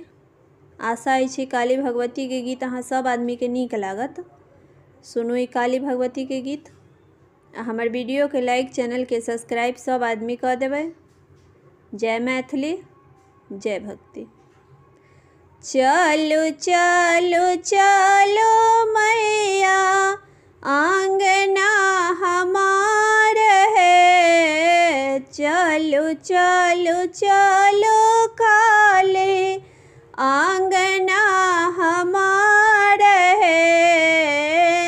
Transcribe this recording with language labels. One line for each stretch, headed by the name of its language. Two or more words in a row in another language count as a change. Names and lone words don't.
Maithili: आशा अछि काली भगवती के गीत अहाँ सब आदमी के नीक लागत। सुनू ई काली भगवती के गीत। हमर वीडियो के लाइक, चैनल के सब्सक्राइब सब आदमी कर देबै। जय मैथिली, जय भक्ति। चलू चलू चलू मैया आंगना हमार है। चलू चलू चलू काली आंगना हमार है।